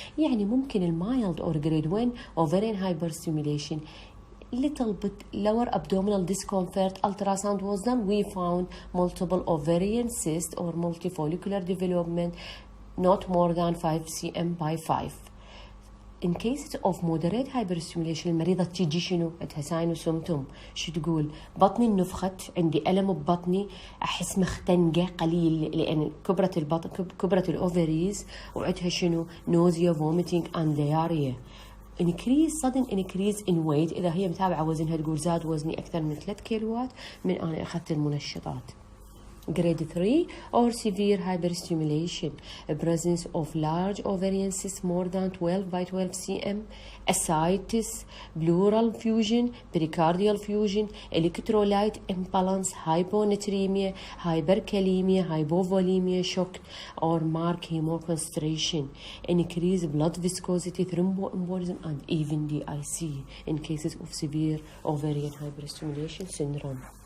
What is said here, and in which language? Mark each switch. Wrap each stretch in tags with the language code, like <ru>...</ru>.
<ar>يعني ممكن</ar> <en>mild or grade 1 ovarian hyperstimulation, little bit lower abdominal discomfort. Ultrasound was done, we found multiple ovarian cyst or multifollicular development not more than 5 cm by 5. In cases of moderate hyperstimulation</en> <ar>المريضة تيجي شنو؟ عندها ساين وسيمتوم. شو تقول؟ بطني نفخت، عندي ألم ببطني، أحس مختنقة قليل لأن كبرت البطن، كبرت الأوفريز، وعندها شنو؟</ar> <en>nausea, vomiting and diarrhea. sudden increase in weight.</en> <ar>إذا هي متابعة وزنها تقول زاد وزني أكثر من 3 كيلوات من أنا أخذت المنشطات.</ar> <en>Grade 3 or severe hyperstimulation, a presence of large ovarian cysts more than 12 by 12 cm, ascites, pleural fusion, pericardial fusion, electrolyte imbalance, hyponatremia, hyperkalemia, hypovolemia, shock or marked hemoconcentration, increased blood viscosity, thromboembolism, and even DIC in cases of severe ovarian hyperstimulation syndrome.</en>